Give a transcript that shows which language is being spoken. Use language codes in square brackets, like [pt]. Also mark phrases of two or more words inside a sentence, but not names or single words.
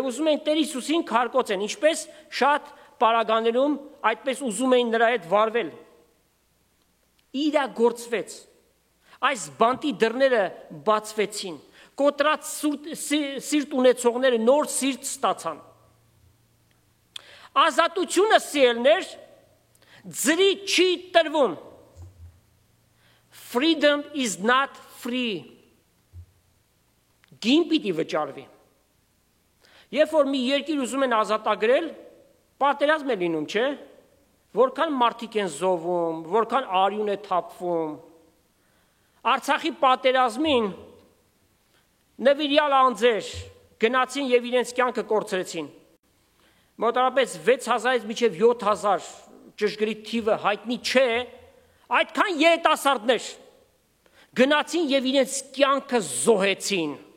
[hy] ուզում են Տեր Հիսուսին քարկոծեն, ինչպես շատ պարագաներում այդպես ուզում էին նրա հետ վարվել։ Իրագործվեց։ Այս բանտի դռները բացվեցին։ Կոտրած սիրտ ունեցողները նոր սիրտ ստացան։ Ազատությունը սիրելներ ձրի չի տրվում։ [en] Freedom is not free. [hy] Գին պիտի վճարվի։ Երբ որ մի երկիր ուզում են ազատագրել, պատերազմ է լինում, չէ՞։ Որքան մարդիկ են զոհվում, որքան արյուն է թափվում։ Արցախի պատերազմին նվիրյալ անձեր գնացին եւ իրենց կյանքը կորցրեցին։ Մոտավորապես 6000-ից մինչև 7000 ճշգրիտ թիվը հայտնի չէ, այդքան երիտասարդներ գնացին եւ իրենց կյանքը զոհեցին,